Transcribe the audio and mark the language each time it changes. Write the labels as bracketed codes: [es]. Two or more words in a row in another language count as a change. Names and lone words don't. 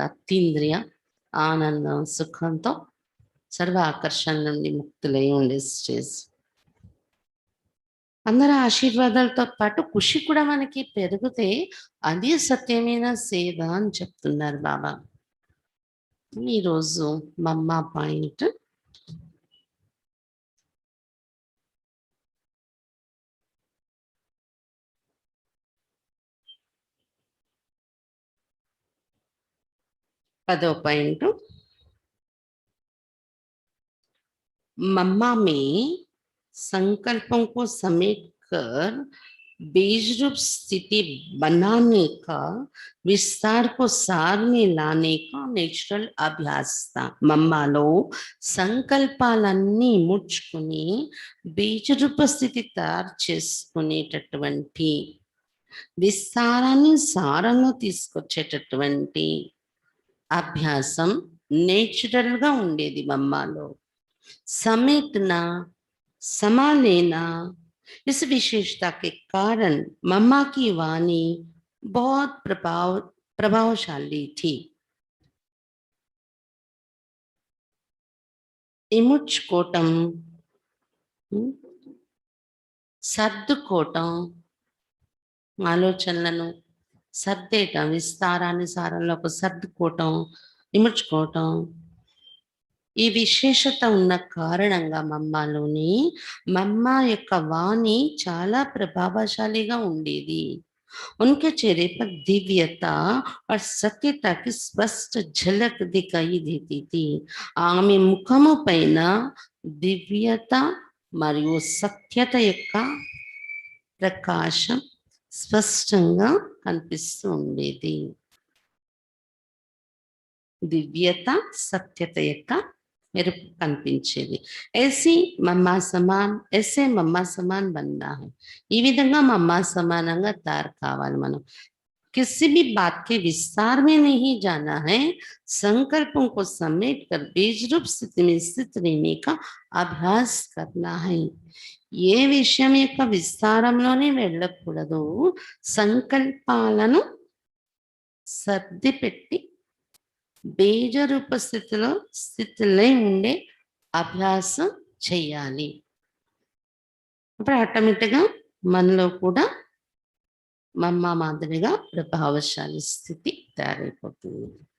[te] అతీంద్రియ ఆనందం, సుఖంతో సర్వ ఆకర్షణ నుండి ముక్తులై ఉండే స్టేజ్. అందరి ఆశీర్వాదాలతో పాటు ఖుషి కూడా మనకి పెరిగితే అది సత్యమైన సేవ అని చెప్తున్నారు బాబా. ఈరోజు మమ్మ పాయింట్ [hi] पदो पॉइंट, मम्मा में संकल्पों को समेट कर बीज रूप स्थिति बनाने का, विस्तार को सार में लाने का नेचुरल अभ्यास. [te] మమ్మాలో సంకల్పాలన్నీ ముడుచుకుని బీజ రూప స్థితి తయారు చేసుకునేటటువంటి, విస్తారాన్ని సారంలో తీసుకొచ్చేటటువంటి అభ్యాసం నేచురల్ గా ఉండేది మమ్మాలో. [hi] समेटना, समा लेना, इस विशेषता के कारण मम्मा की वाणी बहुत प्रभावशाली थी. [te] ఇముడ్చుకోవటం, సర్దుకోవటం, ఆలోచనలను సర్దేయటం, విస్తారాన్ని సారంలోకి సర్దుకోవటం, ఇముడ్చుకోవటం, ఈ విశేషత ఉన్న కారణంగా మమ్మాలోని మమ్మ యొక్క వాణి చాలా ప్రభావశాలిగా ఉండేది. [hi] उनके चेहरे पर दिव्यता और सत्यता की स्पष्ट झलक दिखाई देती थी. [te] ఆమె ముఖము పైన దివ్యత మరియు సత్యత యొక్క ప్రకాశం స్పష్టంగా కనిపిస్తూ ఉండేది. దివ్యత, సత్యత యొక్క మెరుపు కనిపించేది. [hi] ऐसी मम्मा समान, ऐसे मम्मा समान बनना है. [te] ఈ విధంగా మమ్మా సమానంగా తయారు కావాలి మనం. [hi] किसी भी बात के विस्तार में नहीं जाना है, संकल्पों को समेट कर बीज रूप स्थिति में स्थित रहने का अभ्यास करना है. [te] ఏ విషయం యొక్క విస్తారంలోనే వెళ్ళకూడదు, సంకల్పాలను సర్ది పెట్టి బీజ రూప స్థితిలో ఉండే అభ్యాసం చేయాలి. అప్పుడు ఆటోమేటిక్గా మనలో కూడా మమ్మ మాదిరిగా ప్రభావశాలి స్థితి తయారైపోతుంది.